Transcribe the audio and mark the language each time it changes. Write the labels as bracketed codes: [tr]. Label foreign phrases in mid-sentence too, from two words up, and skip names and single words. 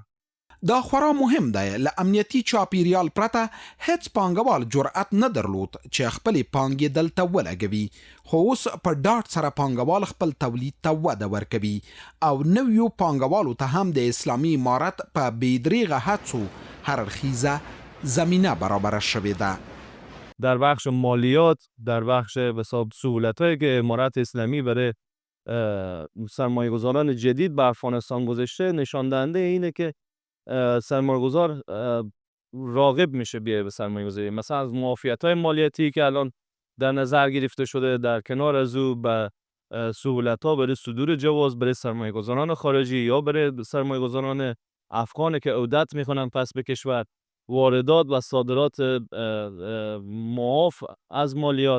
[ps] دا خورا مهم دی، له امنیتي چاپیریال پرته هیڅ پانګوال جرأت نه درلود چې خپلې پانګې دلته ولګوي، خو اوس په ډاډ سره پانګوال خپل تولید ته وده ورکوي او نویو پانګوالو ته هم د اسلامي امارت په بېدریغه هڅو هر اړخیزه زمینه برابره شوې ده. [fa] در بخش مالیات، در بخش حساب سهولت‌هایی که امارت اسلامی برای سرمایه گذاران جدید به افغانستان گذاشته نشان دهنده اینه که سرمایه گذار راغب میشه بیای به سرمایه گذاری. مثلا از معافیت‌های مالیاتی که الان در نظر گرفته شده، در کنار از او به سهولت‌ها برای صدور جواز برای سرمایه گذاران خارجی یا برای سرمایه گذاران افغانی که عودت میکنن پس به کشور، واردات و صادرات معاف از مالیات.